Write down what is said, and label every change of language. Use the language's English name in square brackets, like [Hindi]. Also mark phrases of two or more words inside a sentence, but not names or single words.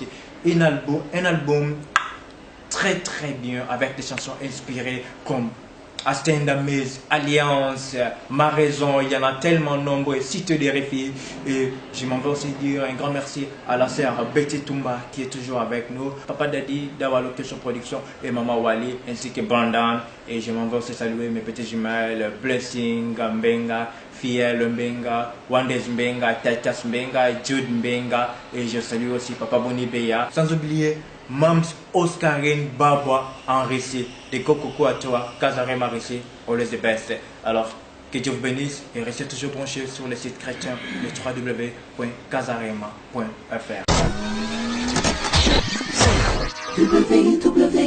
[French] Un album très très bien avec des chansons inspirées comme A Stand Amaze, Alliance, Ma Raison. Il y en a tellement nombreux. Cité des refus. Et je m'en vais aussi dire un grand merci à la sœur Betty Tumba qui est toujours avec nous, Papa Daddy d'Awa Location Production et Maman Wally ainsi que Brandon. Et je m'en vais aussi saluer mes petits jumelles Blessing Mbenga, Fiel Mbenga, Wandes Mbenga, Tatas Mbenga, Jude Mbenga. Et je salue aussi Papa Boni Beya. Sans oublier Mams Oscarine Babwa en Russie, de Kokoko à toi, Casarema Russie, [English] always the best. [French] Alors, que Dieu vous bénisse et restez toujours branchés sur le site chrétien, le www.casarema.fr.